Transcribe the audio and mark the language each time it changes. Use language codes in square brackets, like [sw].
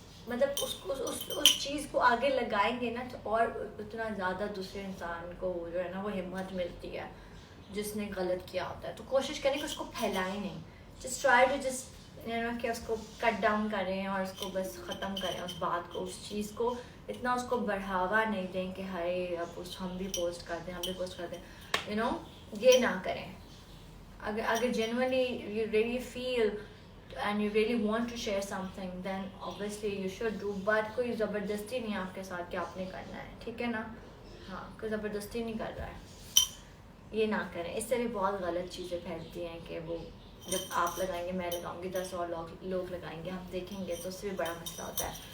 [ur] مطلب اس چیز کو آگے لگائیں گے نا تو اور اتنا زیادہ دوسرے انسان کو جو ہے نا وہ ہمت ملتی ہے جس نے غلط کیا ہوتا ہے. تو کوشش کریں کہ اس کو پھیلائیں نہیں. [en] just try to just [ur] کہ اس کو کٹ ڈاؤن کریں اور اس کو بس ختم کریں اس بات کو, اس چیز کو اتنا اس کو بڑھاوا نہیں دیں کہ ہائے اب ہم بھی پوسٹ کر دیں, ہم بھی پوسٹ کر دیں. یہ نہ کریں. [en] اگر genuinely you really feel and you really want to share something then obviously you should do. [ur] But کوئی زبردستی نہیں ہے آپ کے ساتھ کہ آپ نے کرنا ہے, ٹھیک ہے نا. ہاں, کوئی زبردستی نہیں کر رہا ہے, یہ نہ کریں. اس سے بھی بہت غلط چیزیں پھیلتی ہیں کہ وہ جب آپ لگائیں گے میں لگاؤں گی 10 اور لوگ لگائیں گے, ہم دیکھیں گے, تو اس سے بھی بڑا مسئلہ ہوتا ہے.